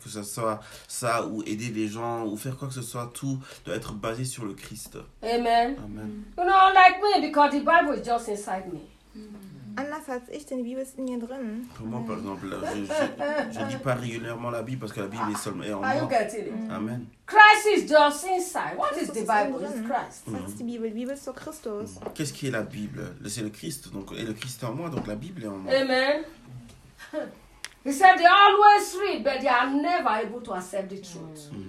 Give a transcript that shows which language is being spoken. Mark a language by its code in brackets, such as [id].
[fr] Que ce soit ça ou aider les gens ou faire quoi que ce soit, tout doit être basé sur le Christ. Amen. Amen. [en] You know, like me, because the Bible is just inside me. [de] Anders als ich, denn die Bibel ist in mir drin. [fr] Pour moi, par exemple, je ne lis pas régulièrement la Bible parce que la Bible est seulement en moi. [en] Are you getting it? Amen. Christ is just inside. What is the Bible? It's Christ. [de] Was ist die Bibel? Die Bibel ist doch Christus. [fr] Qu'est-ce qui est la Bible? C'est le Christ. Donc, et le Christ est en moi, donc la Bible est en moi. Amen. [en] He said they always read, but they are never able to accept the truth.